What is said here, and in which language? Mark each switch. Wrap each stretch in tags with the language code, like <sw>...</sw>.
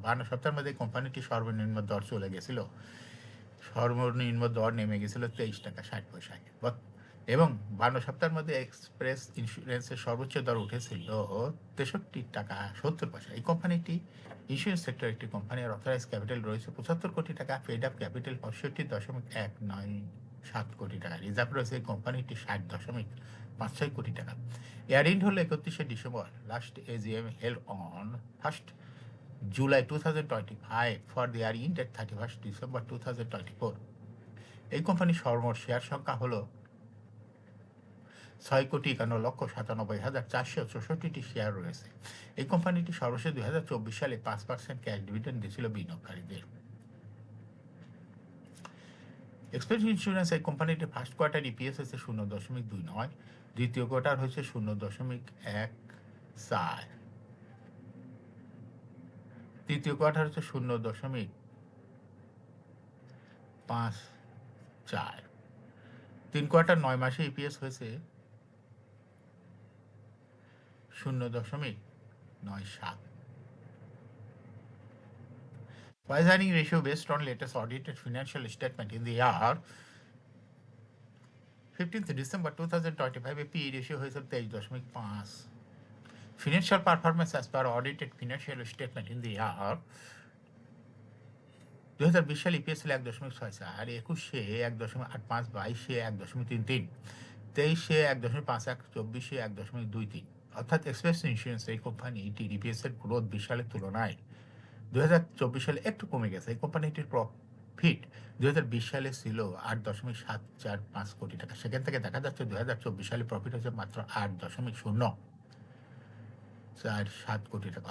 <bn>52 সপ্তাহের মধ্যে কোম্পানিটি সর্বনিম্ন দর চলে গেছিল, সর্বনিম্ন দর নেমে গেছিল 23 টাকা 60 পয়সায়, এবং 52 সপ্তাহের মধ্যে এক্সপ্রেস ইন্স্যুরেন্সের সর্বোচ্চ দর উঠেছিল 63 টাকা 70 পয়সা। এই কোম্পানিটি ইন্স্যুরেন্স সেক্টর একটি কোম্পানি, আর অথরাইজ ক্যাপিটাল রয়েছে 75 কোটি টাকা, পেড আপ ক্যাপিটাল 65.197 কোটি টাকা, রিজার্ভ রয়েছে এই কোম্পানিটি 60.56 কোটি টাকা। এয়ারইন্ড হল 31 December.</bn> <en>Last AGM held on 1 July 2025 for the year ended 31 December 2024.</en> <bn>এই কোম্পানির সর্বমোট শেয়ার সংখ্যা হলো 6,51,97,464টি শেয়ার রয়েছে। এই কোম্পানিটি সর্বশেষ 2024 সালে 5% ক্যাশ ডিভিডেন্ড দিয়েছিল বিনিয়োগকারীদের। এক্সপ্রেস ইন্স্যুরেন্স এই কোম্পানিটি ফার্স্ট কোয়ার্টার ইপিএস হয়েছে 0.29, দ্বিতীয় কোয়ার্টার হয়েছে 0.14, তৃতীয় কোয়ার্টার হচ্ছে 0.54, 3 কোয়ার্টার 9 মাসে ইপিএস হয়েছে 0.97.</bn> <en>Price earning ratio based on latest audited financial statement in the year 15th December 2025</en> <bn>A PE ratio হয়েছে 23.5.</bn> <en>Financial performance as per audited financial statement in the year 2020</en> <bn>সালে EPS ছিল 1.64, 21-এ 1.85, 22-এ 1.33, 23-এ 1.51, 24-এ 1.23। অর্থাৎ express insurance এই কোম্পানিটির EPS এর growth 20 সালের তুলনায় 2024 সালে একটু কমে গেছে। এই কোম্পানিটির প্রফিট 2020 সালে ছিল 8.745 কোটি টাকা। সেখান থেকে দেখা যাচ্ছে 2024 সালে প্রফিট হচ্ছে মাত্র 8.047 কোটি টাকা।</bn>